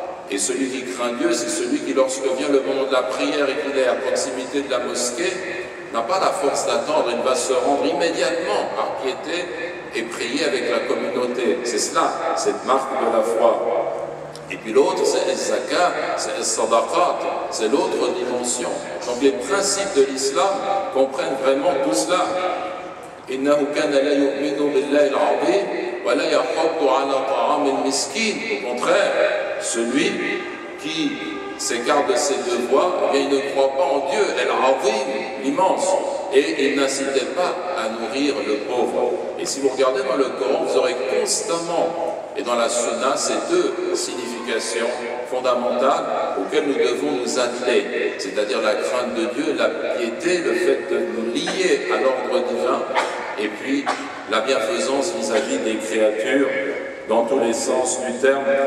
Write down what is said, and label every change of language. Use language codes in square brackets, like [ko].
[fr] Et celui qui craint Dieu, c'est celui qui, lorsque vient le moment de la prière et qu'il est à proximité de la mosquée, n'a pas la force d'attendre, il va se rendre immédiatement par piété et prier avec la communauté. C'est cela, cette marque de la foi. Et puis l'autre, c'est les zakat, c'est les sadaqat, c'est l'autre dimension. Donc les principes de l'islam comprennent vraiment tout cela. [ar] إنه كان لا يؤمن بالله العظيم ولا يحض على طعام المسكين. [fr] Au contraire, celui qui s'écarte de ses devoirs, eh bien, il ne croit pas en Dieu, El-Azim, l'immense, et il n'incitait pas à nourrir le pauvre. Et si vous regardez dans le Coran, vous aurez constamment, et dans la Sunna, ces deux significations fondamentales auxquelles nous devons nous atteler, c'est-à-dire la crainte de Dieu, la piété, le fait de nous lier à l'ordre divin, et puis la bienfaisance vis-à-vis des créatures, dans tous les sens du terme.